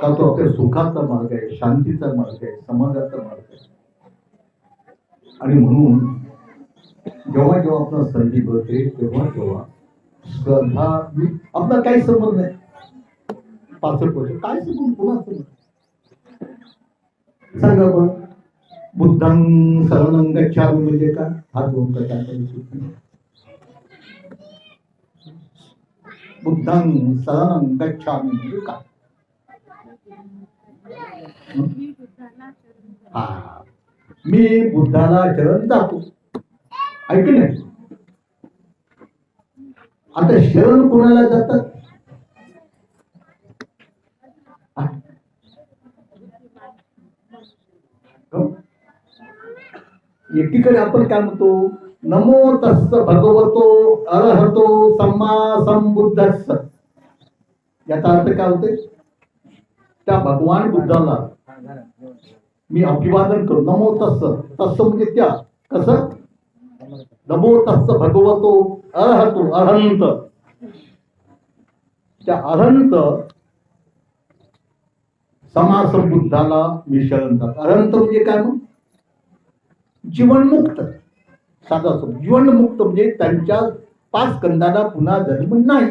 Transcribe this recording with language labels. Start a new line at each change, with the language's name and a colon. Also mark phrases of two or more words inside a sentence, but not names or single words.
Marathi: का तो आपल्या सुखाचा मार्ग आहे, शांतीचा मार्ग आहे, समाजाचा मार्ग आहे. आणि म्हणून जेव्हा जेव्हा आपला संधी होते तेव्हा तेव्हा स्पर्धा आपला काही संबंध नाही. 65 वर्ष काय संबंध कोणाचं सांगा बरं.
Pali: बुद्धं शरणं गच्छामि
Marathi: म्हणजे काय? हा दोन प्रकारचा
Pali: बुद्धं शरणं गच्छामि
Marathi: म्हणजे काय? हा, मी बुद्धाला शरण जातो. ऐक नाही, आता शरण कोणाला जातात? एकीकडे आपण काय म्हणतो,
Pali: नमो तस्स भगवतो अरहतो सम्मा संबुद्धस्स.
Marathi: याचा अर्थ काय होते? त्या भगवान बुद्धाला मी अभिवादन करू.
Pali: नमो तस्स,
Marathi: तस्स म्हणजे त्या, कसं?
Pali: नमो तस्स भगवतो अरहतो,
Marathi: अरहंत. त्या अरहंत समासंबुद्धाला मी शरण जातो. अरहंत म्हणजे काय? मग जीवनमुक्त. साधा जीवनमुक्त म्हणजे त्यांच्या 5 स्कंदाला पुन्हा जन्म नाही.